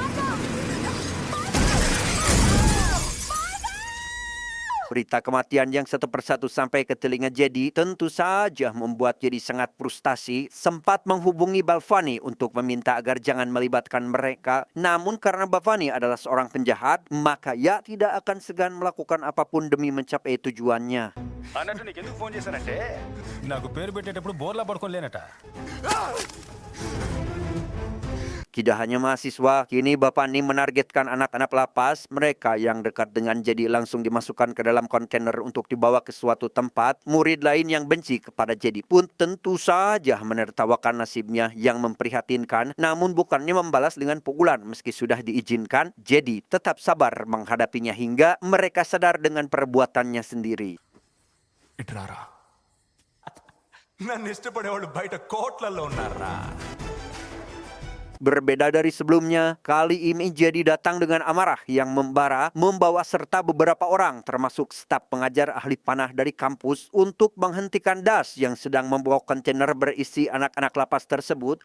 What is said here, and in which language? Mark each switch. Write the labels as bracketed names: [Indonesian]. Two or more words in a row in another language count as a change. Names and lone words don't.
[Indonesian] Berita kematian yang satu persatu sampai ke telinga Jedi tentu saja membuat Jedi sangat frustasi. Sempat menghubungi Balvani untuk meminta agar jangan melibatkan mereka. Namun karena Balvani adalah seorang penjahat, maka ia tidak akan segan melakukan apapun demi mencapai tujuannya. [Telugu] అన్నట్టు నీకు ఎందుకు ఫోన్ చేశానంటే నాకు పేరు పెట్టేటప్పుడు బోర్లా పడుకోలేనట. [Indonesian] Tidak hanya mahasiswa, kini Bapani menargetkan anak-anak lapas. Mereka yang dekat dengan Jedi langsung dimasukkan ke dalam kontainer untuk dibawa ke suatu tempat. Murid lain yang benci kepada Jedi pun tentu saja menertawakan nasibnya yang memprihatinkan. Namun bukannya membalas dengan pukulan meski sudah diizinkan, Jedi tetap sabar menghadapinya hingga mereka sadar dengan perbuatannya sendiri. [Telugu] ఇట్రారా. నన్ను ఇష్టపడేవాళ్ళు బయట కోట్లలో ఉన్నారా? [Indonesian] Berbeda dari sebelumnya, kali ini Jadi datang dengan amarah yang membara, membawa serta beberapa orang termasuk staf pengajar ahli panah dari kampus untuk menghentikan das yang sedang membawa kontainer berisi anak-anak lapas tersebut.